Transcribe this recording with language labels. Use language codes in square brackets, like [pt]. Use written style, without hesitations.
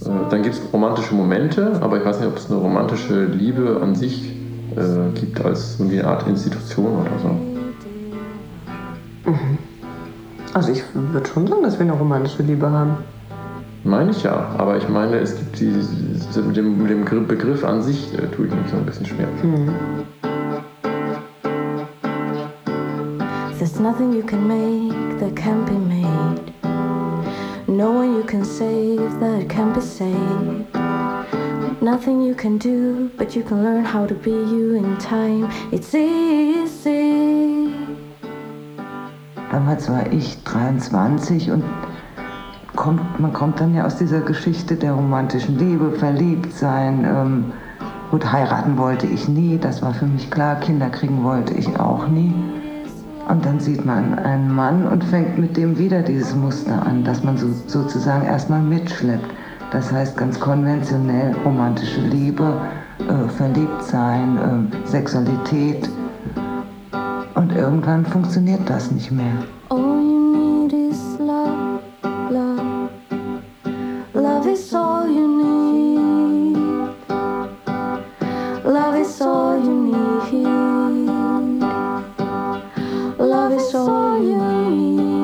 [de] Dann gibt es romantische Momente, aber ich weiß nicht, ob es eine romantische Liebe an sich gibt, als so eine Art Institution oder so. Also ich würde schon sagen, dass wir eine romantische Liebe haben. Meine ich ja, aber ich meine, es gibt mit dem Begriff an sich tue ich mich so ein bisschen schwer. [en] There's nothing you can make that can't be made. No one you can save that can't be saved. Nothing you can do, but you can learn how to be you in time. It's easy. [de] Damals war ich 23 und man kommt dann ja aus dieser Geschichte der romantischen Liebe, verliebt sein. Gut, heiraten wollte ich nie, das war für mich klar. Kinder kriegen wollte ich auch nie. Und dann sieht man einen Mann und fängt mit dem wieder dieses Muster an, dass man sozusagen erstmal mitschleppt. Das heißt ganz konventionell romantische Liebe, verliebt sein, Sexualität. Und irgendwann funktioniert das nicht mehr. [en] All you need is love, love. Love is all you need. Love is all you need. Love is all you need.